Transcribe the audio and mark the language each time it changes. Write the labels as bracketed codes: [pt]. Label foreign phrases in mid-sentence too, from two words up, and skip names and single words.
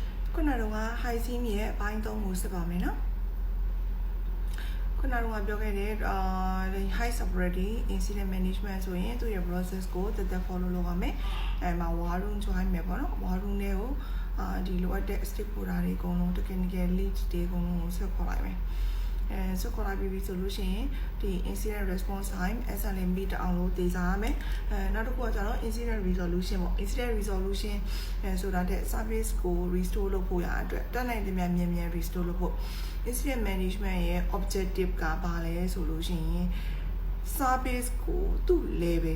[my] ခုနကတော့ [en] high sim [my] ရဲ့အပိုင်း3ကိုစစ်ပါမယ်နော်ခုနကတော့ပြောခဲ့တဲ့ [en] high severity incident management [my] ဆိုရင်သူ့ရဲ့ process ကိုတက်တက် follow လုပ်ရမယ်မှာ [en] war room [my] join မယ်ပေါ့နော် [en] war room [my] လေးကိုဒီလိုအပ်တဲ့ stakeholder တွေအကုန်လုံး [en] technical lead [my] တွေအကုန်လုံးကိုဆက်ခေါ်လိုက်မယ်ဆက်ခေါ်လိုက်ပြီးဆိုလို့ရှိရင်ဒီ [en] incident response time SLA meet [my] အောင်လို့တည်စားရမယ်နောက်တစ်ခုကကျတော့ [en] incident resolution [my] ပေါ့ [en] incident resolution [my] ဆိုတာတဲ့ service ကို restore လုပ်ဖို့ရအတွက်တက်နိုင်တဲ့မြန်မြန် restore လုပ်ဖို့ [en] incident management [my] ရဲ့ objective ကဘာလဲဆိုလို့ရှိရင် service ကိုသူ့ level